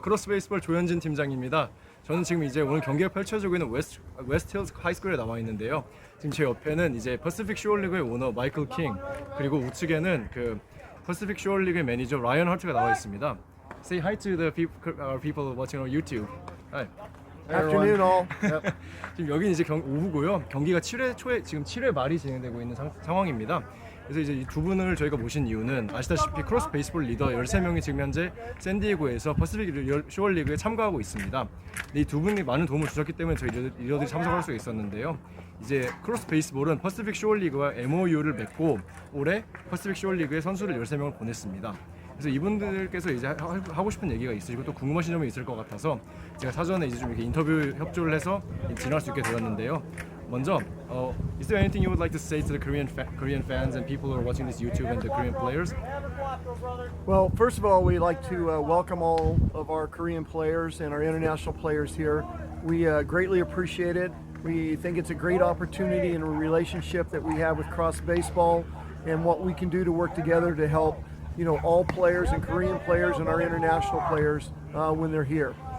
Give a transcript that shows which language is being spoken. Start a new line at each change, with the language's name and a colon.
Korean: 크로스 베이스볼 조현진 팀장입니다. 저는 지금 이제 오늘 경기가 펼쳐지고 있는 웨스트 힐즈 하이스쿨에 나와 있는데요. 지금 제 옆에는 이제 퍼시픽 쇼어 리그의 오너 마이클 킹, 그리고 우측에는 그 퍼시픽 쇼어 리그의 매니저 라이언 하트가 나와 있습니다.
English: Say hi to the people watching on YouTube. Hi. Afternoon all. Yep.
Korean: 지금 여기는 이제 오후고요. 경기가 7회 초에 지금 7회 말이 진행되고 있는 상황입니다. 그래서 이제 이 두 분을 저희가 모신 이유는 아시다시피 크로스 베이스볼 리더 13명이 지금 현재 샌디에고에서 퍼시픽 쇼어 리그에 참가하고 있습니다. 이 두 분이 많은 도움을 주셨기 때문에 저희 리더들이 참석할 수 있었는데요. 이제 크로스 베이스볼은 퍼시픽 쇼어 리그와 MOU를 맺고 올해 퍼시픽 쇼어 리그에 선수를 13명을 보냈습니다. 그래서 이분들께서 이제 하고 싶은 얘기가 있으시고 또 궁금하신 점이 있을 것 같아서 제가 사전에 이제 좀 이렇게 인터뷰 협조를 해서 진행할 수 있게 되었는데요.
English: 먼저, is there anything you would like to say to the Korean fans and people who are watching this YouTube and the Korean players? Well, first of all, we'd like to welcome all of our Korean players and our international players here. We greatly appreciate it. We think it's a great opportunity and a relationship that we have with Cross Baseball and what we can do to work together to help, you know, all players and Korean players and our international players when they're here.